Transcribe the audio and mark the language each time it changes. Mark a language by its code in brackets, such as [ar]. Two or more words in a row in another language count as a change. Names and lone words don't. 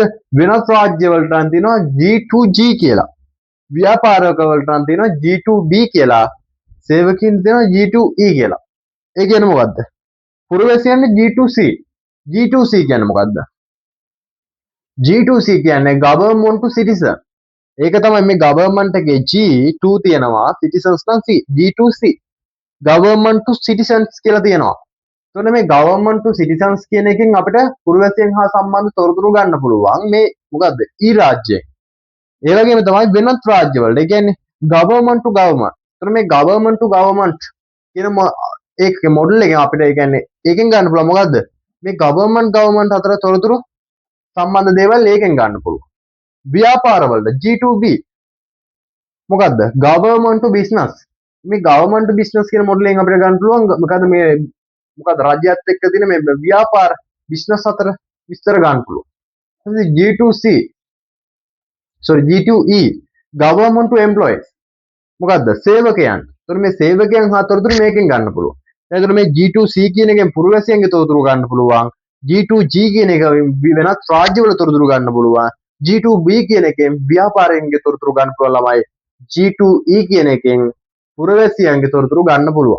[si] වෙනස් රාජ්‍ය වලට නම් තියෙනවා G2G කියලා. ව්‍යාපාරක වලට නම් තියෙනවා G2B කියලා. සේවකයන්ට තියෙනවා G2E කියලා. ඒ කියන්නේ මොකද්ද? පුරවැසියන්ට G2C. G2C කියන්නේ මොකද්ද? G2C කියන්නේ [en] government to citizen. [si] ඒක තමයි මේ government එකේ G2 තියෙනවා citizens නම් C. G2C [en] government to citizens [si] කියලා තියෙනවා. එතකොට මේ [en] government to citizens [si] කියන එකෙන් අපිට පුරවැසියන් හා සම්බන්ධ තොරතුරු ගන්න පුළුවන් මේ මොකද්ද? ඊ රාජ්‍යයෙන්. ඒ වගේම තමයි වෙනත් රාජ්‍යවල. ඒ කියන්නේ [en] government to government. [si] එතකොට මේ [en] government to government [si] කියන ඒකේ මොඩල් එක අපිට ඒ කියන්නේ ඒකෙන් ගන්න පුළුවන් මොකද්ද? මේ government අතර තොරතුරු සම්බන්ධ දේවල් ඒකෙන් ගන්න පුළුවන්. ව්‍යාපාරවලට G2B මොකද්ද? [en] government to business. [si] මේ [en] government to business [si] කියන මොඩල් එකෙන් අපිට ගන්න පුළුවන් මොකද්ද මේ මොකද්ද රාජ්‍යයත් එක්ක තියෙන මේ ව්‍යාපාර බිස්නස් අතර විස්තර ගන්න පුළුවන්. [en] G2C G2E government to employees [si] මොකද්ද? සේවකයන්. එතකොට මේ සේවකයන් හා තොරතුරු මේකෙන් ගන්න පුළුවන්. එතකොට මේ G2C කියන එකෙන් පුරවැසියන්ගේ තොරතුරු ගන්න පුළුවන්. G2G කියන එක වෙනත් රාජ්‍යවල තොරතුරු ගන්න පුළුවන්. G2B කියන එකෙන් ව්‍යාපාරයෙන්ගේ තොරතුරු ගන්න පුළුවන් ළමයි. G2E කියන එකෙන් පුරවැසියන්ගේ තොරතුරු ගන්න පුළුවන්.